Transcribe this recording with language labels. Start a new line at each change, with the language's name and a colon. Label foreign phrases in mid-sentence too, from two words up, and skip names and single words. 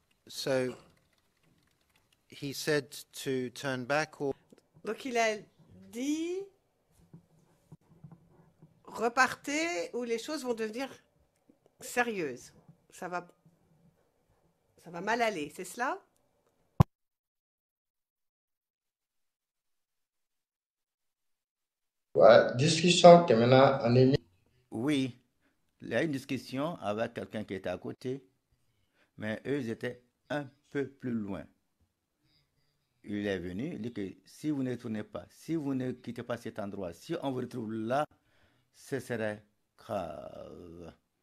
English: So he said to turn back or
French: Donc il a dit repartez ou les choses vont devenir sérieuses. Ça va mal aller, c'est cela?
Bambara: Ouais, discussion tɛmɛna ani min
French: Oui, il y a une discussion avec quelqu'un qui était à côté, mais eux ils étaient un peu plus loin. Il est venu, il dit que si vous ne tournez pas, si vous ne quittez pas cet endroit, si on vous retrouve là, ce serait grave.